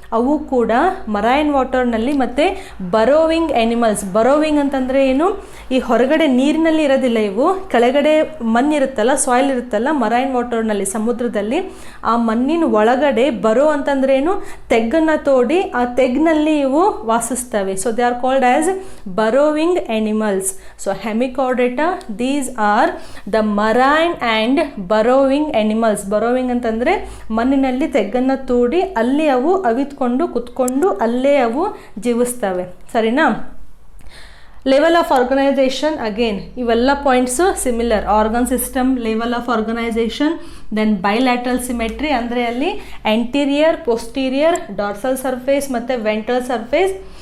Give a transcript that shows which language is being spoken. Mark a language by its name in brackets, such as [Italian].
[Kannada] ಅವು ಕೂಡ ಮರೈನ್ ವಾಟರ್ನಲ್ಲಿ ಮತ್ತು ಬರೋವಿಂಗ್ ಆ್ಯನಿಮಲ್ಸ್. ಬರೋವಿಂಗ್ ಅಂತಂದರೆ ಏನು? ಈ ಹೊರಗಡೆ ನೀರಿನಲ್ಲಿ ಇರೋದಿಲ್ಲ, ಇವು ಕೆಳಗಡೆ ಮಣ್ಣಿರುತ್ತಲ್ಲ, ಸಾಯಿಲ್ ಇರುತ್ತಲ್ಲ ಮರೈನ್ ವಾಟರ್ನಲ್ಲಿ, ಸಮುದ್ರದಲ್ಲಿ. ಆ ಮಣ್ಣಿನ ಒಳಗಡೆ ಬರೋ ಅಂತಂದ್ರೆ ಏನು? ತೆಗ್ಗನ್ನು ತೋಡಿ ಆ ತೆಗ್ಗಿನಲ್ಲಿ ಇವು ವಾಸಿಸ್ತವೆ. [English] So they are called as burrowing animals. So hemichordata, these are the marine and burrowing animals. [Kannada] Burrowing ಅಂತಂದರೆ ಮಣ್ಣಿನಲ್ಲಿ ತೆಗ್ಗನ್ನು ತೋಡಿ ಅಲ್ಲಿ ಅವು ಅವಿತ್ಕೊಂಡು ಕುತ್ಕೊಂಡು ಅಲ್ಲೇ ಅವು ಜೀವಿಸ್ತವೆ. ಸರಿನಾ? ಲೆವೆಲ್ ಆಫ್ ಆರ್ಗನೈಸೇಷನ್ ಅಗೇನ್ ಇವೆಲ್ಲ points similar. Organ system, level of organisation, then bilateral symmetry ಅಂದರೆ ಅಲ್ಲಿ ಆಂಟೀರಿಯರ್, ಪೋಸ್ಟೀರಿಯರ್, ಡಾರ್ಸಲ್ ಸರ್ಫೇಸ್ ಮತ್ತು ವೆಂಟ್ರಲ್ ಸರ್ಫೇಸ್.